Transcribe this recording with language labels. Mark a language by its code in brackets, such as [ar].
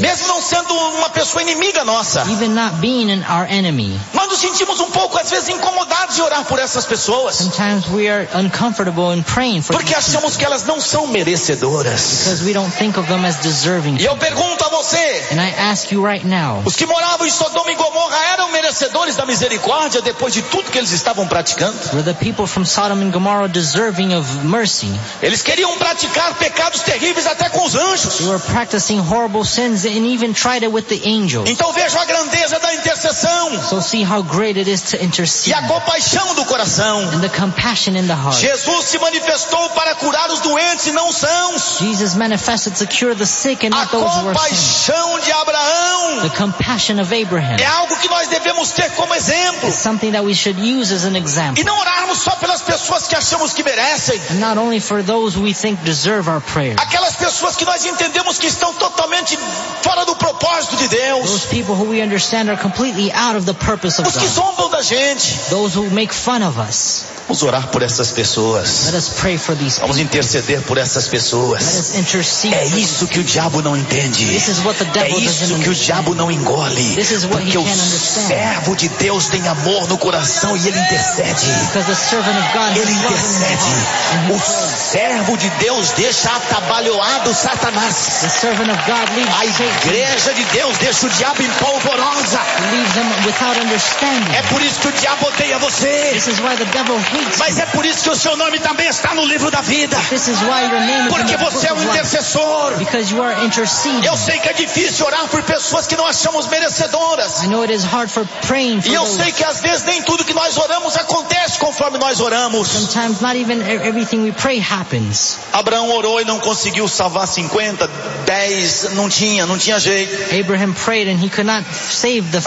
[pt] Mesmo não sendo uma pessoa inimiga nossa. [en] Even not being an our enemy. [pt] Quando sentimos um pouco às vezes incomodados de orar por essas pessoas? [en] Sometimes we are uncomfortable in praying for. [pt] Porque achamos [en] people. [pt] Que elas não são merecedoras. [en] Because we don't think of them as deserving. [pt] E eu pergunto a você. [en] And I ask you right now. [pt] Os que moravam em Sodoma e Gomorra eram merecedores da misericórdia depois de tudo que eles estavam praticando? [en] Were the people from Sodom and Gomorrah deserving of mercy? [pt] Eles queriam praticar pecados terríveis até com os anjos. [en] They were practicing horrible sins and even tried it with the angels. [pt] Então vejo a grandeza da intercessão. [en] So see how great it is to intercede. [pt] E a compaixão do coração. [en] And the compassion in the heart. [pt] Jesus se manifestou para curar os doentes e não os sãos. [en] Jesus manifested to cure the sick and not those who are sick. [pt] A compaixão de Abraão. [en] The compassion of Abraham. [pt] É algo que nós devemos ter como exemplo. [en] It's something that we should use as an example. [pt] E não orarmos só pelas pessoas que achamos que merecem. [en] And not only for those we think deserve our prayers. [pt] Aquelas pessoas que nós entendemos que estão totalmente fora do propósito. propósito de Deus. [en] Those people who we understand are completely out of the purpose of [pt] God. Os que zombam da gente. [en] Those who make fun of us. [pt] Vamos orar por essas pessoas. [en] Let us pray for these people. [pt] Vamos interceder por essas pessoas. [en] Let us intercede. [pt] É isso que o diabo não entende. [en] This is what the devil doesn't understand. [pt] É isso que o diabo não engole. [en] This is what he can't understand. [pt] Porque o servo de Deus tem amor no coração e ele intercede. [en] Because the servant of God [pt] ele intercede. O servo de Deus deixa atabalhoado Satanás. [en] The servant of God leaves [pt] a igreja de Deus deixa o diabo em polvorosa. [en] Leaves them without understanding. [pt] É por isso que o diabo odeia você. [en] This is why the devil. [pt] Mas é por isso que o seu nome também está no livro da vida. [en] This is why your name is [pt] porque você é um intercessor. [en] Because you are interceding. [pt] Eu sei que é difícil orar por pessoas que não achamos merecedoras. [en] I know it is hard for praying for [pt] e eu [en] those. [pt] Sei que às vezes nem tudo que nós oramos acontece conforme nós oramos. [en] Sometimes not even everything we pray happens. [pt] Abraão orou e não conseguiu salvar 50, 10, não tinha jeito. [en] Abraham prayed and he could not save the 50.